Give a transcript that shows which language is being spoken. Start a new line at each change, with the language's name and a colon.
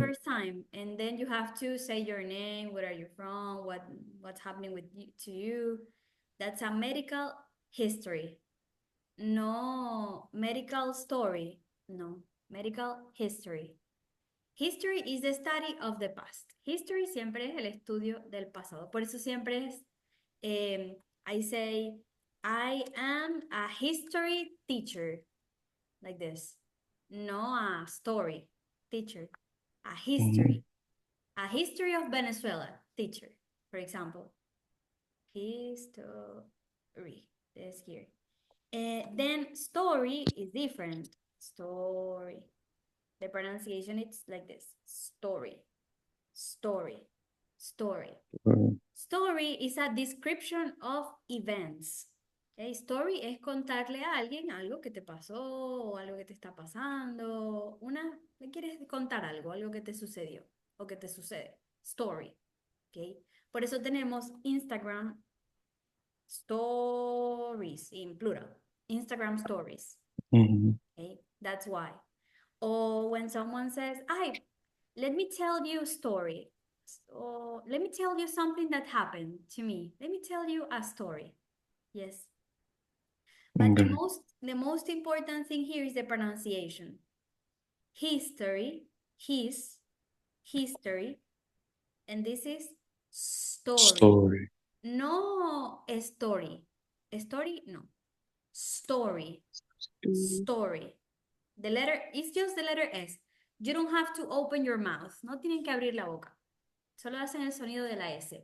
English: first time, and then you have to say your name, where are you from, what's happening with you, to you. That's a medical history. No medical story. No medical history. History is the study of the past.
Spanish: History siempre es el estudio del pasado. Por eso siempre es,
English: I say, I am a history teacher, like this. No a story teacher, a Mm-hmm. history. A history of Venezuela teacher, for example. History. This here. Then story is different. Story. The pronunciation it's like this. Story. Story. Story. Story is a description of events. Okay?
Spanish: Story es contarle a alguien algo que te pasó o algo que te está pasando. Le quieres contar algo que te sucedió o que te sucede.
English: Story. Okay?
Spanish: Por eso tenemos
English: Instagram stories in plural. Instagram stories. Mhm. Okay? That's why. Or when someone says, let me tell you a story. Or let me tell you something that happened to me. Let me tell you a story. Yes. But Okay. the most important thing here is the pronunciation. History, history, and this is story. Story. No story. Story, no. Story. Story. The letter, it's just the letter S. You don't have to open your mouth.
Spanish: No tienen que abrir la boca. Solo hacen el sonido de la S.